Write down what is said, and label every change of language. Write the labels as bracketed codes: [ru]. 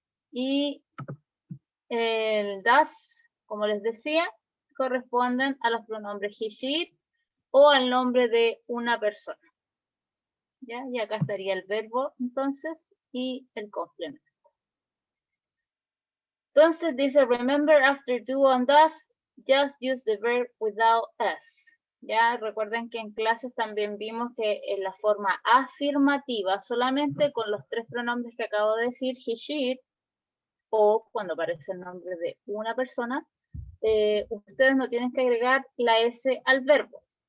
[es] Y el does, como les decía, corresponden a los pronombres he, she, o al nombre de una persona. ¿Ya? Y acá estaría el verbo, entonces, y el complemento. Entonces dice, [en] remember after do and does, just use the verb without s. [es] Ya recuerden que en clases también vimos que en la forma afirmativa, solamente con los tres pronombres que acabo de decir, he, she, o cuando aparece el nombre de una persona, ustedes no tienen que agregar la s al verbo.